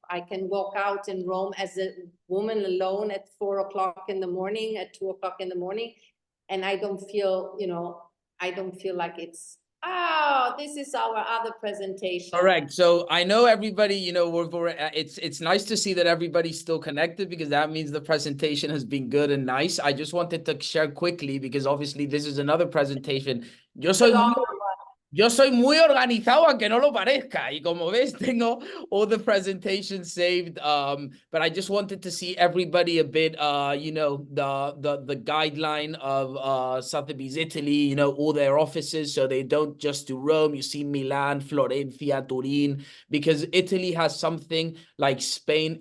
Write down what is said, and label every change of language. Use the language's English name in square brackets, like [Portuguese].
[English] I can walk out in Rome as a woman alone at 4 o'clock in the morning, at 2 o'clock in the morning, and I don't feel, you know, I don't feel like it's, oh, this is our other presentation. Correct. So I know everybody, you know, it's nice to see that everybody's still connected, because that means the presentation has been good and nice. I just wanted to share quickly, because obviously this is another presentation. [Spanish] Yo soy muy organizado, aunque no lo parezca. Y como ves, tengo [English] all the presentations saved. But I just wanted to see everybody a bit, you know, the guideline of Sotheby's Italy, you know, all their offices. So they don't just do Rome. You see Milan, Florencia, Turin, because Italy has something like Spain.